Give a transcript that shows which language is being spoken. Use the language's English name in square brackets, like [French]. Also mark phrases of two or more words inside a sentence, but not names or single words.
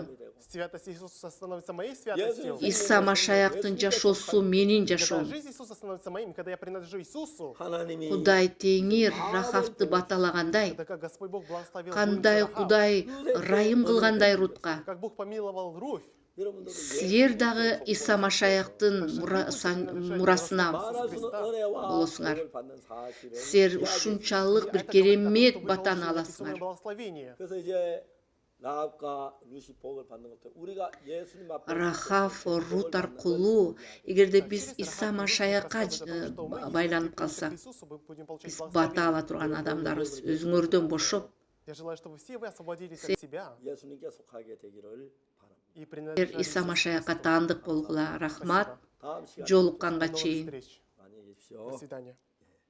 [Russian] Святость Иисуса становится моей святостью. [Kyrgyz] Иса Машаяктын жашоосу менин [Russian] Когда [Kyrgyz] жашоом. [Russian] жизнь Иисуса становится моим, когда я принадлежу Иисусу, [Korean] 하나님이 [Kyrgyz] Кудай Теңир Рахавды баталагандай, [Russian] это как Господь Бог благословил [Kyrgyz] кандай [Russian] Рахав, [Kyrgyz] Кудай райым кылгандай Рутка, [Russian] как Бог помиловал Руфь. [Korean] 여러분들도 [Kyrgyz] силер дагы Иса Машаяктын мурасына [Korean] 말할 수 없는 은혜와 [Kyrgyz] болосуңар. [Korean] 복을 받는 사실을 [Kyrgyz] Силер ушунчалык [Russian] А [Kyrgyz] бир [Russian] это говорит о том, [Kyrgyz] керемет [Russian] что вы [Kyrgyz] батаны [Russian] должны найти свое [Kyrgyz] аласыңар. [Russian] благословение. [Korean] 그래서 이제 라합과 루시 복을 받는 것도 우리가 예수님 앞에 [Kyrgyz] Рахав, Рут аркылуу, эгерде биз Иса Машаякка байланып калсак, биз бата ала турган адамдарбыз. Өзүңөрдөн бошоп, [Russian] Я желаю, чтобы все вы освободились от себя [Korean] 예수님께 속하게 되기를 바랍니다. [Russian] и [Kyrgyz] силер [Russian] принадлежали [Kyrgyz] Иса [Russian] Иисусу [Kyrgyz] Машаякка [Russian] Христу. [Kyrgyz] таандык болгула. Рахмат. [Russian] Спасибо. [Korean] 다음 시간에 [Kyrgyz] Жолукканга [Russian] До новых [Kyrgyz] чейин. [Russian] встреч. [Korean] 안녕히 계십시오. [Russian] До свидания.